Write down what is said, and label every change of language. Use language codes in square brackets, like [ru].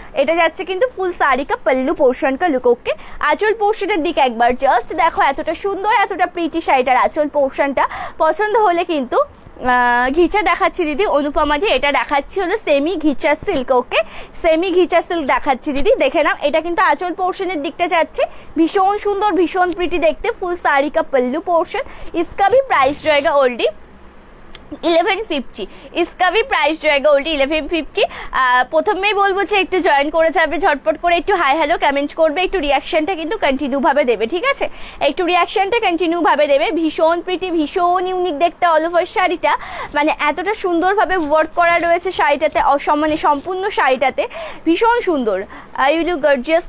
[bn] এটা যাচ্ছে কিন্তু ফুল [hi] শাড়ি কা পল্লু পোর্শন কা লুক। [bn] ওকে, আঁচল পোর্শনের দিকে একবার জাস্ট দেখো, এতটা সুন্দর এতটা প্রিটি শাড়িটার আঁচল পোর্শনটা। পছন্দ হলে কিন্তু ঘিচা দেখাচ্ছি দিদি অনুপমাজি, এটা দেখাচ্ছি হলো সেমি ঘিচা সিল্ক। ওকে, সেমি ঘিচা সিল্ক দেখাচ্ছি দিদি, দেখে নাও। এটা কিন্তু আঁচল পোর্শনের দিকটা যাচ্ছে, ভীষণ সুন্দর ভীষণ প্রিটি দেখতে ফুল [hi] শাড়ি কা পল্লু পোর্শন। इसका भी प्राइस रहेगा ओल्डी 1150, इसका भी प्राइस रहेगा ओल्डी 1150। [bn] প্রথমেই বলবো যে একটু জয়েন করে যাবে ঝটপট করে, একটু হাই হ্যালো কমেন্ট করবে, একটু রিয়াকশনটা কিন্তু কন্টিনিউ ভাবে দেবে, ঠিক আছে? একটু রিয়াকশনটা কন্টিনিউ ভাবে দেবে। ভীষণ প্রিটি ভীষণ ইউনিক দেখতে অল ওভার শাড়িটা, মানে এতটা সুন্দরভাবে ওয়ার্ক করা রয়েছে শাড়িটাতে, মানে সম্পূর্ণ শাড়িটাতে ভীষণ সুন্দর। [en] You look gorgeous.